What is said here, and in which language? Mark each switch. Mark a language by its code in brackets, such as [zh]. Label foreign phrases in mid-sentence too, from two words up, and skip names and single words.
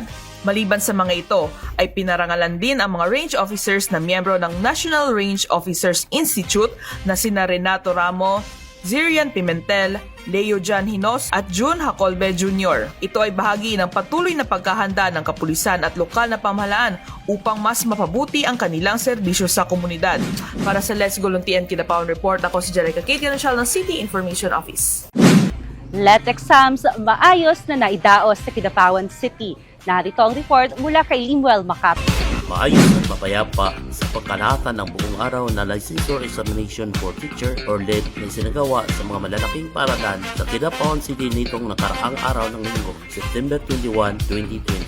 [tl] Maliban sa mga ito, ay pinarangalan din ang mga [en] range officers [tl] na miyembro ng National Range Officers Institute na sina Renato Ramo, Zirian Pimentel, Leo Jan Hinos at June Hacolbe Jr. Ito ay bahagi ng patuloy na pagkahanda ng kapulisan at lokal na pamahalaan upang mas mapabuti ang kanilang serbisyo sa komunidad. Para sa Let's Go Luntian Kidapawan Report, ako si Jerica Kate Ganachal ng City Information Office. Let exams maayos na naidaos sa Kidapawan City. Narito ang report mula kay Limuel Macap. Maayos at mapayapa sa pagkalahatan ng buong araw na Licensure Examination for Teacher or LED na isinagawa sa mga malalaking paaralan sa Kidapawan City nitong nakaraang araw ng linggo, September 21, 2025.